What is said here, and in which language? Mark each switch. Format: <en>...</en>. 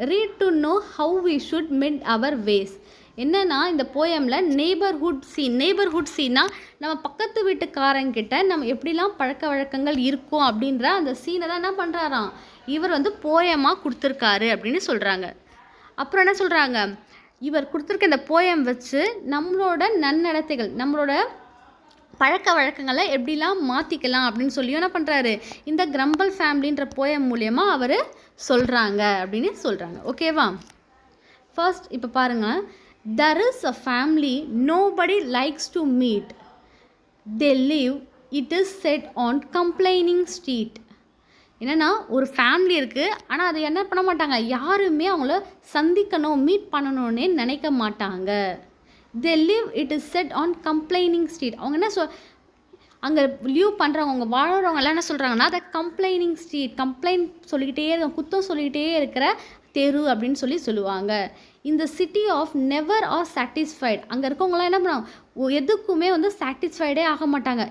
<en>Read to know how we should mend our ways.</en> <ta>என்னென்னா இந்த போயமில் neighbourhood சீன்னா நம்ம பக்கத்து வீட்டுக்காரங்கிட்ட நம்ம எப்படிலாம் பழக்க வழக்கங்கள் இருக்கும் அப்படின்ற அந்த சீனை தான் என்ன பண்ணுறாராம் இவர் வந்து போயமாக கொடுத்துருக்காரு அப்படின்னு சொல்கிறாங்க. அப்புறம் என்ன சொல்கிறாங்க, இவர் கொடுத்துருக்க இந்த போயம் வச்சு நம்மளோட நன்னடத்தைகள், நம்மளோட பழக்க வழக்கங்களை எப்படிலாம் மாற்றிக்கலாம் அப்படின்னு சொல்லி என்ன பண்ணுறாரு இந்த கிரம்பிள் ஃபேமிலின்ற போயம் மூலயமா அவர் சொல்கிறாங்க அப்படின்னு சொல்கிறாங்க. ஓகேவா? ஃபர்ஸ்ட் இப்போ பாருங்கள்.</ta> <en>There is a family nobody likes to meet. They live, it is said, on complaining street.</en> <ta>என்னென்னா ஒரு ஃபேமிலி இருக்குது, ஆனால் அதை என்ன பண்ண மாட்டாங்க, யாருமே அவங்கள சந்திக்கணும் மீட் பண்ணணுன்னே நினைக்க மாட்டாங்க.</ta> <en>They live, it is said, on complaining street.</en> <ta>அவங்க என்ன அங்கே லீவ் பண்ணுறவங்க, அவங்க வாழ்கிறவங்க எல்லாம் என்ன சொல்கிறாங்கன்னா அதை கம்ப்ளைனிங் ஸ்ட்ரீட், கம்ப்ளைண்ட் சொல்லிக்கிட்டே இருக்க, குத்தம் சொல்லிக்கிட்டே இருக்கிற தெரு அப்படின்னு சொல்லுவாங்க.</ta> <en>இந்த city of never are satisfied.</en> <ta>அங்கே இருக்கவங்களாம் என்ன பண்ணுவாங்க, எதுக்குமே வந்து சாட்டிஸ்ஃபைடே ஆக மாட்டாங்க.</ta>